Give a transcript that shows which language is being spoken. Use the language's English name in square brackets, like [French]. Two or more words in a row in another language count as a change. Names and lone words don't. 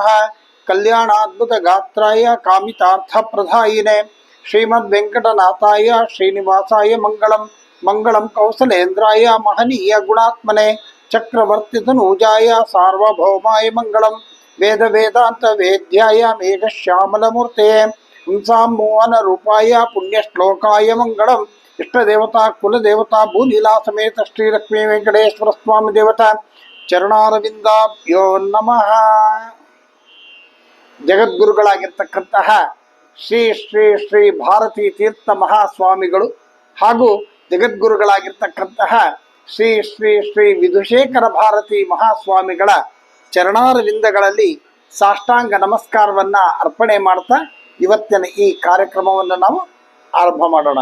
[Sanskrit] कल्याणाद्भुत गात्राय कामितार्थप्रदायिने श्रीमद्वेंकटनाथाय श्रीनिवासाय मंगलम मंगलम कौसलेन्द्राय महनीय गुणात्मने चक्रवर्तितनूजाय सार्वभौमाय मंगलम वेद वेदांत वेद्याय मेघश्यामलमूर्ते पुंसां मोहन रूपाय पुण्यश्लोकाय मंगलम इष्टदेवता कुलदेवता भूलीला समेत श्री लक्ष्मी वेंकटेश्वर स्वामी देवता ಚರಣಾರವಿಂದಾಭ್ಯೋ ನಮಃ। [Kannada] ಜಗದ್ಗುರುಗಳಾಗಿರ್ತಕ್ಕಂತಹ ಶ್ರೀ ಶ್ರೀ ಶ್ರೀ ಭಾರತೀ ತೀರ್ಥ ಮಹಾಸ್ವಾಮಿಗಳು ಹಾಗೂ ಜಗದ್ಗುರುಗಳಾಗಿರ್ತಕ್ಕಂತಹ ಶ್ರೀ ಶ್ರೀ ಶ್ರೀ ವಿಧುಶೇಖರ ಭಾರತಿ ಮಹಾಸ್ವಾಮಿಗಳ ಚರಣಾರವಿಂದಗಳಲ್ಲಿ ಸಾಷ್ಟಾಂಗ ನಮಸ್ಕಾರವನ್ನು ಅರ್ಪಣೆ ಮಾಡ್ತಾ ಇವತ್ತಿನ ಈ ಕಾರ್ಯಕ್ರಮವನ್ನು ನಾವು ಆರಂಭ ಮಾಡೋಣ।